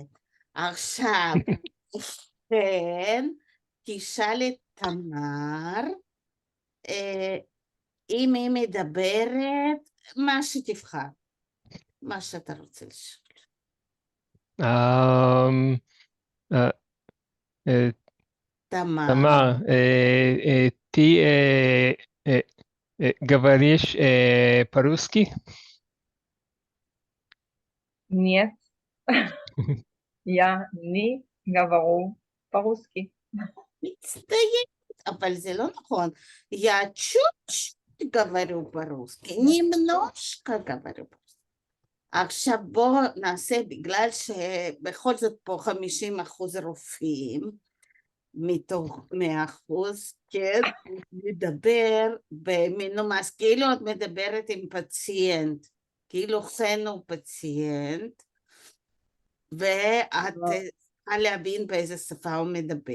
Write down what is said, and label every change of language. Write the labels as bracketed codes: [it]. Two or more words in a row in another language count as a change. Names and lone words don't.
[he] עכשיו, כן, תשאל את תמר, אם היא מדברת, מה שתבחר, מה שאתה רוצה לשאול. תמר, [ru] ты говоришь по-русски? Нет. Я не говорю по-русски. [he] מצטיינת, אבל זה לא נכון. [ru] Я чуть-чуть говорю по-русски, немножко говорю по-русски. [he] עכשיו בואו נעשה, בגלל שבכל זאת פה 50% רופאים, מתוך 100%, כן, מדבר במנומס, כאילו את מדברת עם פציינט, כאילו חן הוא פציינט, ואת צריכה להבין באיזה שפה הוא מדבר.